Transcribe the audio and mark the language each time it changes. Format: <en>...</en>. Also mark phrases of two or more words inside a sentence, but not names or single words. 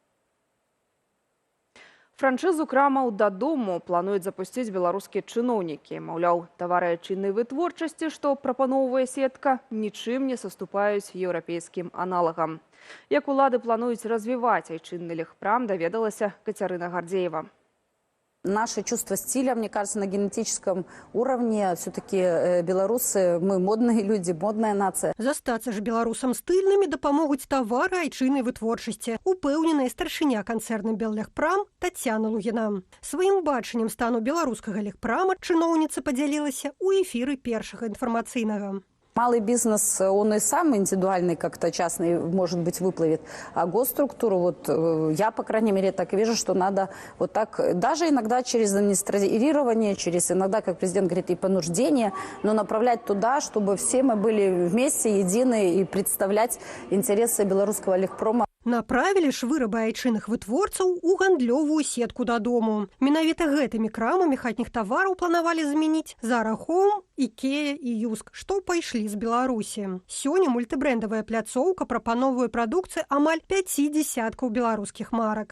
<be>Франшызу крамаў дадому плануюць запусціць беларускія чыноўнікі. Маўляў, тавары айчыннай вытворчасці, што прапаноўвае сетка, нічым не саступаюць еўрапейскім аналагам. Як улады плануюць развіваць айчынны легпрам, даведалася Кацярына Гардзеева.</be> <ru>Наше чувство стиля, мне кажется, на генетическом уровне. Все-таки белорусы, мы модные люди, модная нация.</ru> <be>Застаться ж беларусам стыльнымі дапамогуць тавары айчыннай вытворчасці. Упэўненая старшыня канцэрна Беллегпрам Тацяна Лугіна. Сваім бачаннем стану беларускага легпрама чыноўніца падзялілася ў эфіры першага інфармацыйнага.</be> <ru>Малый бизнес, он и сам индивидуальный, как-то частный, может быть, выплывет. А госструктуру, вот я, по крайней мере, так и вижу, что надо вот так, даже иногда через администрирование, через иногда, как президент говорит, и понуждение, но направлять туда, чтобы все мы были вместе, едины и представлять интересы белорусского легпрома.</ru> <be>Направілі ж вырабы айчынных вытворцаў у гандлёвую сетку дадому. Менавіта гэтымі крамамі хатніх тавараў планавалі замяніць Zara Home, Ikea і Юск, што пайшлі з Беларусі. Сёння мультыбрэндавая пляцоўка прапановвае прадукцыю амаль 50 беларускіх марак.</be>